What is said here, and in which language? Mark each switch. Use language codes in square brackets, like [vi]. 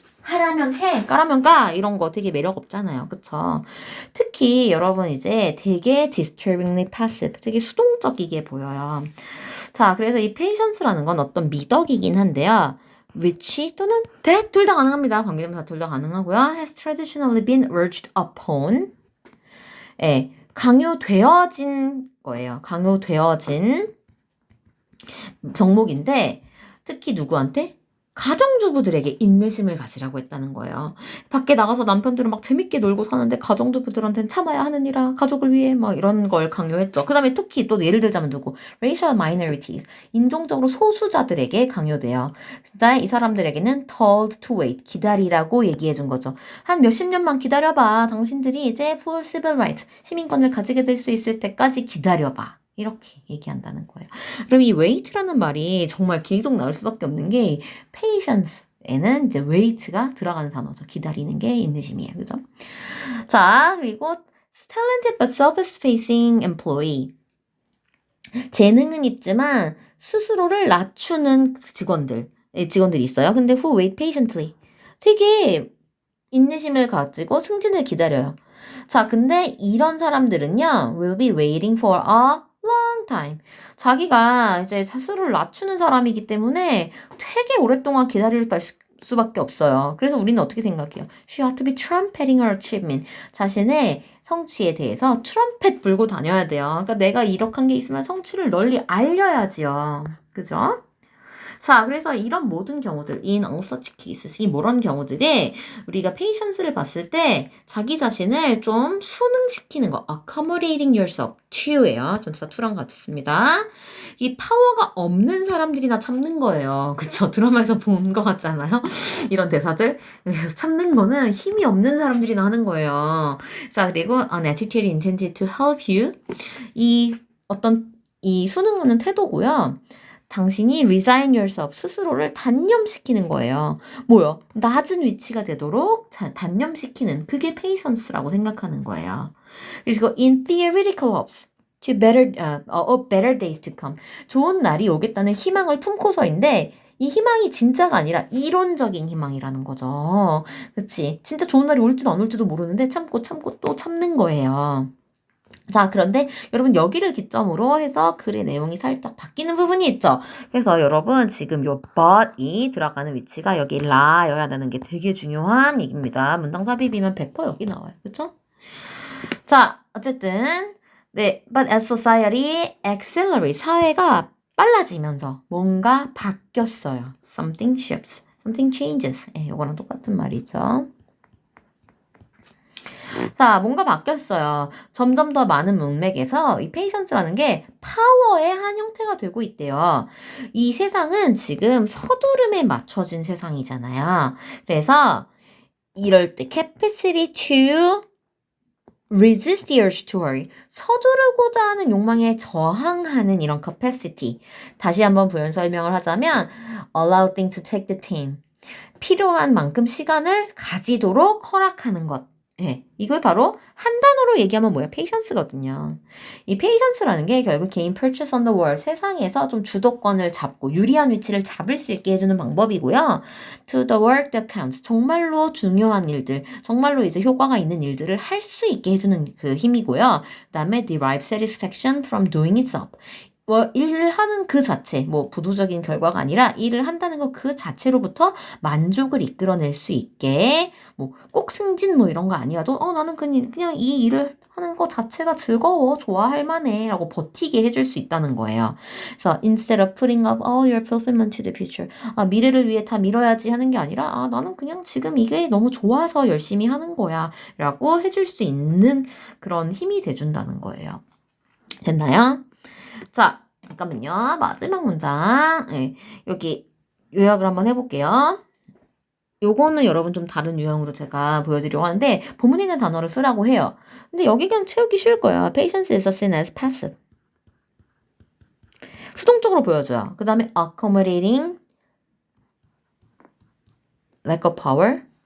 [ko] 하라면 해, 까라면 까 이런 거 되게 매력 없잖아요. 그쵸? 특히 여러분 이제 되게 [en] disturbingly passive, [ko] 되게 수동적이게 보여요. 자, 그래서 이 patience라는 건 어떤 미덕이긴 한데요. which 또는 that 둘 다 가능합니다. 관계대명사 둘 다 가능하고요. [en] has traditionally been urged upon. [ko] 예, 강요되어진 거예요. 강요되어진 정목인데 특히 누구한테? 가정주부들에게 인내심을 가지라고 했다는 거예요. 밖에 나가서 남편들은 막 재밌게 놀고 사는데 가정주부들한테는 참아야 하느니라 가족을 위해 막 이런 걸 강요했죠. 그 다음에 특히 또 예를 들자면 누구? [en] Racial minorities. [ko] 인종적으로 소수자들에게 강요돼요. 진짜 이 사람들에게는 [en] told to wait. [ko] 기다리라고 얘기해 준 거죠. 한 몇십 년만 기다려봐. 당신들이 이제 [en] full civil rights. [ko] 시민권을 가지게 될 수 있을 때까지 기다려봐. 이렇게 얘기한다는 거예요. 그럼 이 wait라는 말이 정말 계속 나올 수밖에 없는 게 patience에는 이제 wait가 들어가는 단어죠. 기다리는 게 인내심이에요. 그죠? [en] 자, 그리고 talented but self-effacing employee. [ko] 재능은 있지만 스스로를 낮추는 직원들이 있어요. 근데 [en] who wait patiently. [ko] 되게 인내심을 가지고 승진을 기다려요. 자, 근데 이런 사람들은요, [en] will be waiting for a long time. [ko] 자기가 이제 스스로를 낮추는 사람이기 때문에 되게 오랫동안 기다릴 수밖에 없어요. 그래서 우리는 어떻게 생각해요? [en] She ought to be trumpeting her achievement. [ko] 자신의 성취에 대해서 트럼펫 불고 다녀야 돼요. 그러니까 내가 이렇게 한 게 있으면 성취를 널리 알려야지요. 그죠? 자, 그래서 이런 모든 경우들, [en] in all such cases, [ko] 이 모런 경우들에 우리가 patience를 봤을 때 자기 자신을 좀 순응시키는 거, [en] accommodating yourself to [ko] 예요. 전치사 to랑 같습니다. 이 파워가 없는 사람들이나 참는 거예요. 그쵸? 드라마에서 본 것 같잖아요. 이런 대사들. 그래서 참는 거는 힘이 없는 사람들이나 하는 거예요. [en] 자, 그리고 an attitude intended to help you. [ko] 이 어떤 이 순응하는 태도고요. 당신이 [en] resign yourself, [ko] 스스로를 단념시키는 거예요. 뭐요? 낮은 위치가 되도록 단념시키는, 그게 patience라고 생각하는 거예요. [en] 그리고 in theoretical hopes, to better days to come. [ko] 좋은 날이 오겠다는 희망을 품고서인데, 이 희망이 진짜가 아니라 이론적인 희망이라는 거죠. 그치? 진짜 좋은 날이 올지도 안 올지도 모르는데 참고 또 참는 거예요. 자, 그런데 여러분 여기를 기점으로 해서 글의 내용이 살짝 바뀌는 부분이 있죠. 그래서 여러분 지금 요 but이 들어가는 위치가 여기 라여야 되는 게 되게 중요한 얘기입니다. 문장 삽입이면 100% 여기 나와요. 그쵸? 자, 어쨌든 네, [en] but as society accelerates, [ko] 사회가 빨라지면서 뭔가 바뀌었어요. [en] Something shifts, something changes. [ko] 요거랑 똑같은 말이죠. 자, 뭔가 바뀌었어요. 점점 더 많은 문맥에서 이 페이션스라는 게 파워의 한 형태가 되고 있대요. 이 세상은 지금 서두름에 맞춰진 세상이잖아요. 그래서 이럴 때 [en] capacity to resist the urge to hurry. [ko] 서두르고자 하는 욕망에 저항하는 이런 capacity. 다시 한번 부연 설명을 하자면 [en] allow things to take the time. [ko] 필요한 만큼 시간을 가지도록 허락하는 것. 예, 이걸 바로 한 단어로 얘기하면 뭐야? patience거든요. 이 patience라는 게 결국 개인 [en] purchase on the world, [ko] 세상에서 좀 주도권을 잡고 유리한 위치를 잡을 수 있게 해주는 방법이고요. [en] to the work that counts, [ko] 정말로 중요한 일들, 정말로 이제 효과가 있는 일들을 할 수 있게 해주는 그 힘이고요. 그 다음에 [en] derive satisfaction from doing itself. [ko] 뭐 일을 하는 그 자체, 뭐 부수적인 결과가 아니라 일을 한다는 것 그 자체로부터 만족을 이끌어낼 수 있게, 뭐 꼭 승진 뭐 이런 거 아니어도 나는 그냥 이 일을 하는 것 자체가 즐거워, 좋아할 만해 라고 버티게 해줄 수 있다는 거예요. 그래서 [en] instead of putting up all your fulfillment to the future, [ko] 미래를 위해 다 미뤄야지 하는 게 아니라 나는 그냥 지금 이게 너무 좋아서 열심히 하는 거야 라고 해줄 수 있는 그런 힘이 돼준다는 거예요. 됐나요? 자, 잠깐만요. 마지막 문장. 네, 여기 요약을 한번 해볼게요. 요거는 여러분 좀 다른 유형으로 제가 보여드리려고 하는데 본문에 있는 단어를 쓰라고 해요. 근데 여기 그냥 채우기 쉬울 거예요. [en] Patience is seen as passive. [ko] 수동적으로 보여줘요. 그 다음에 [en] accommodating lack of power.